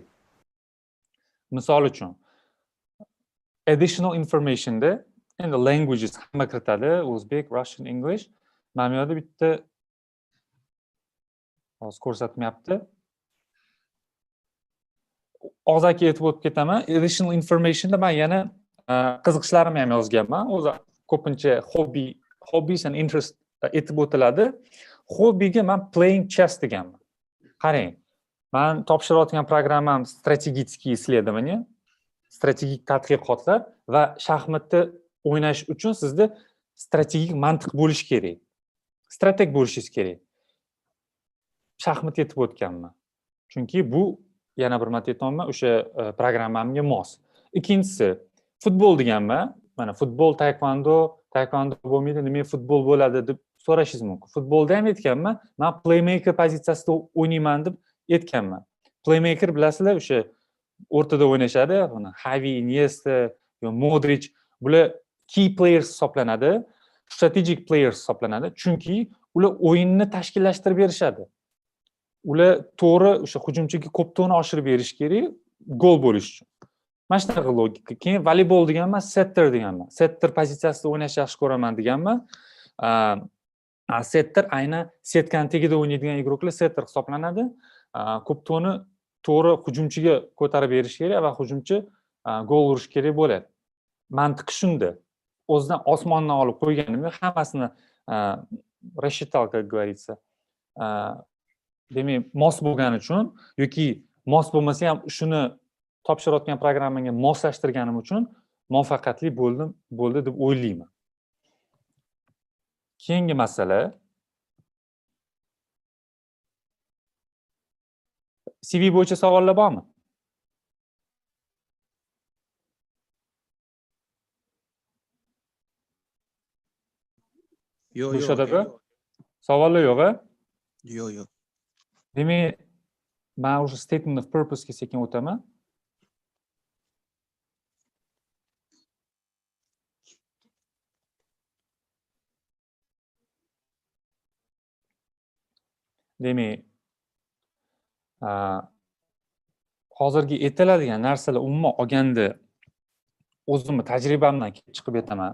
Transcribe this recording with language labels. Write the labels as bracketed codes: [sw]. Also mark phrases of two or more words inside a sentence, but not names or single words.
[uz] Misol uchun [en] additional informationda [uz] endi languages hamma kiritadi, O'zbek, [en] Russian, English. [uz] Mana bu yerda bitta hozir ko'rsatmayapti. Og'zaki aytib o'tib ketaman. [en] Additional informationda [uz] men yana qiziqishlarimni ham yozganman. O'zi ko'pincha [en] hobbies and interest [uz] aytib o'tiladi. Hobbiga men [en] playing chess [uz] deganman. Qarang, men topshirayotgan programmam [ru] strategические исследования, [uz] strategik tadqiqotlar va shaxmatda o'ynash uchun sizda strategik mantiq bo'lish kerak. Strateg bo'lishingiz kerak. Shaxmat yetib o'tganman. Chunki bu yana bir marta aytaman, o'sha programmamga mos. Ikkinchisi, futbol deganman. Mana futbol, taekvondo bo'lmaydi, nima futbol bo'ladi deb so'rashingiz mumkin. Futbolda ham aytganman, men playmaker pozitsiyasida o'ynayman deb aytganman. Playmaker bilasizlar, o'sha o'rtada o'ynashadi, buni Xavi, Iniesta, Modric, bular [en] key players [uz] hisoblanadi, [en] strategic players [uz] hisoblanadi, chunki ular o'yinni tashkillashtirib berishadi. Ular to'g'ri o'sha hujumchiga ko'p to'g'ri oshirib berish kerak, gol bo'lish uchun. Mana shunaqa logika. Keyin voleybol deganman, setter deganman. Setter pozitsiyasida o'ynashni yaxshi ko'raman deganman. Setter aynan setkani tagida o'ynaydigan igroklar setter hisoblanadi. Ko'p to'g'ri hujumchiga ko'tarib berish kerak va hujumchi gol urish kerak bo'ladi. Mantiqi shunda. O'zidan osmondan olib qo'yganim yo'q, hammasini [ru] рассчитал, как говорится. [uz] Demak, mos bo'lgani uchun yoki mos bo'lmasa ham shuni topshirayotgan programmaga moslashtirganim uchun muvaffaqiyatli bo'ldi deb o'ylayman. Keyingi masala CV bo'yicha savollar bormi? Yo'q. Savollar yo'q-a? Yo'q. Demak, men o'sha [en] statement of purpose [uz] ga sekin o'taman. Demak, hozirgi aytiladigan narsalar umuman olganda o'zimni tajribamdan kelib chiqib aytaman.